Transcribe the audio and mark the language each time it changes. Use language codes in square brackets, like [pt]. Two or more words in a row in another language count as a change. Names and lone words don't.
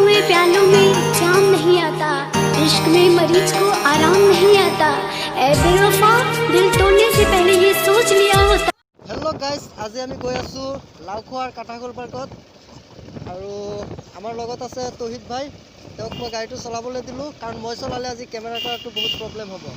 [hi] प्यालों में जाम नहीं आता, इश्क में मरीज को आराम नहीं आता। ए बेवफा, दिल तोड़ने से पहले ये सोच लिया होता। [en] hello guys, [as] आज আমি গৈ আছো লাউখোৱাৰ কাটাখোল পাৰ্কত আৰু আমাৰ লগত আছে তহিদ ভাই। তেওঁক মই গাড়ীটো চলাবলৈ দিলোঁ কাৰণ মই চলালে আজি কেমেৰা কৰাটো বহুত প্ৰব্লেম হ'ব।